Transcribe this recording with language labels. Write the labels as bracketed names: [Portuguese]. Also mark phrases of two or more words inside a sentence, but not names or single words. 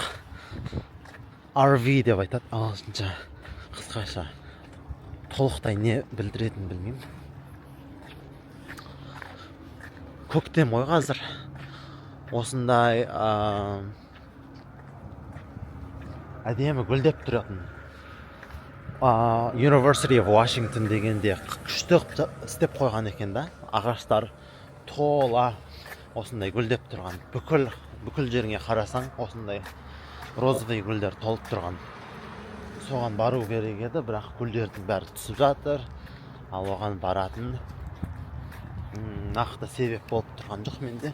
[Kazakh] RV деп айтады, ағылшынша. Қысқаша. Толықтай не білдіретінін білмеймін. Көктем ғой қазір. Осындай әдемі гүлдеп тұратын. University of Washington дегенде күшті істеп қойған екен да. Ағаштар тола осындай гүлдеп тұрған. Бүкіл жеріңе қарасаң, осындай розовый гүлдер толып тұрған. Соған бару керек еді, бірақ гүлдердің бәрі түсіп жатыр. Ал оған баратын нақты себеп болып тұрған жоқ менде.